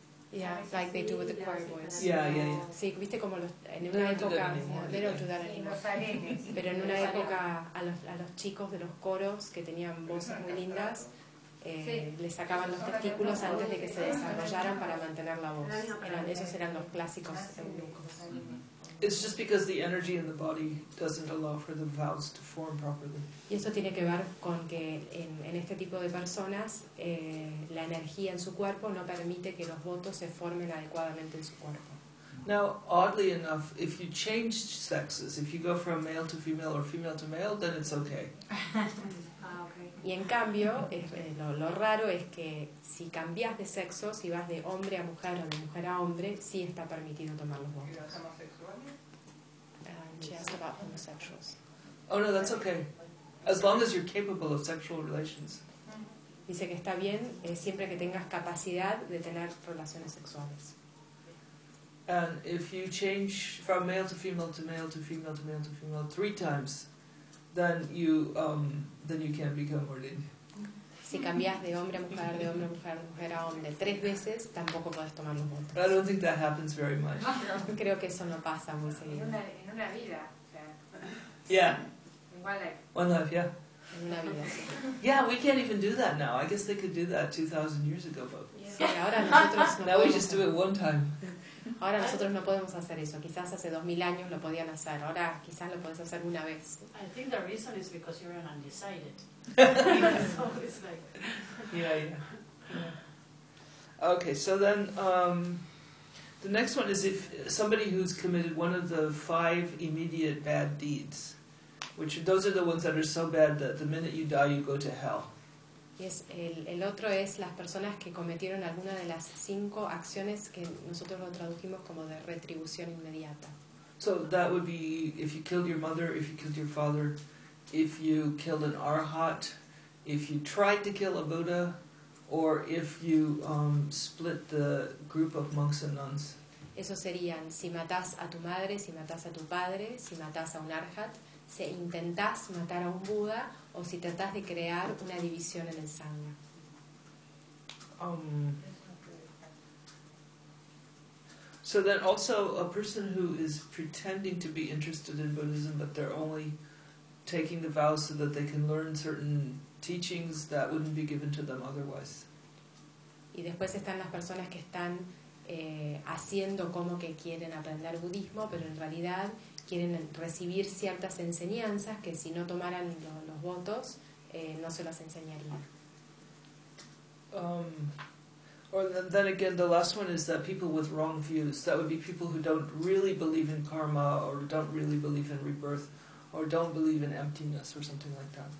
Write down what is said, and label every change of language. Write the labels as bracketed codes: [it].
[en] Yeah, like they do with the choir boys. Yeah. [es] Sí, viste como los, en una época, [en] they don't do that anymore. [es] Pero en una época a los chicos de los coros que tenían voces muy lindas, les sacaban los testículos antes de que se desarrollaran para mantener la voz. Esos eran los clásicos eunucos. [en] It's just because the energy in the body doesn't allow for the vows to form properly. [es] Y eso tiene que ver con que en este tipo de personas la energía en su cuerpo no permite que los votos se formen adecuadamente en su cuerpo. [en] Now, oddly enough, if you change sexes, if you go from male to female or female to male, then it's okay. [es] Y en cambio, lo raro es que si cambias de sexo, si vas de hombre a mujer o de mujer a hombre, sí está permitido tomar los votos. [en] She asked about homosexuals. Oh no, that's okay. As long as you're capable of sexual relations. [es] Dice que está bien siempre que tengas capacidad de tener relaciones sexuales. [en] And if you change from male to female to male to female to male to female three times, then you can become ordained. [es] Si cambias de hombre a mujer, de hombre a mujer, de mujer a hombre tres veces, tampoco puedes tomar los votos. [en] But I don't think that happens very much. [es] Creo que eso no pasa muy seguido. En una vida, o sea. [en] Yeah. En one life. One life, yeah. [es] una vida así. [en] Yeah, we can't even do that now. I guess they could do that 2,000 years ago, but [es] yeah. Ahora nosotros no [en] now we just do it one time. [es] Ahora nosotros no podemos hacer eso. Quizás hace 2,000 años lo podían hacer. Ahora quizás lo puedes hacer una vez. [en] I think the reason is because you're an undecided. So it's like. Yeah, yeah. Okay, so then the next one is if somebody who's committed one of the five immediate bad deeds, which those are the ones that are so bad that the minute you die you go to hell. [es] Yes, el otro es las personas que cometieron alguna de las cinco acciones que nosotros lo tradujimos como de retribución inmediata. [en] So that would be if you killed your mother, if you killed your father, if you killed an arhat, if you tried to kill a Buddha, or if you split the group of monks and nuns. [es] Eso serían si matas a tu madre, si matas a tu padre, si matas a un arhat, si intentas matar a un Buda, o si tratas de crear una división en el sangha. [en] So then also a person who is pretending to be interested in Buddhism, but they're only taking the vows so that they can learn certain teachings that wouldn't be given to them otherwise. [es] Y después están las personas que están haciendo como que quieren aprender budismo, pero en realidad quieren recibir ciertas enseñanzas que si no tomaran los votos no se las enseñarían. [en] Or then again, the last one is that people with wrong views. That would be people who don't really believe in karma or don't really believe in rebirth. Or don't believe in emptiness or something like that.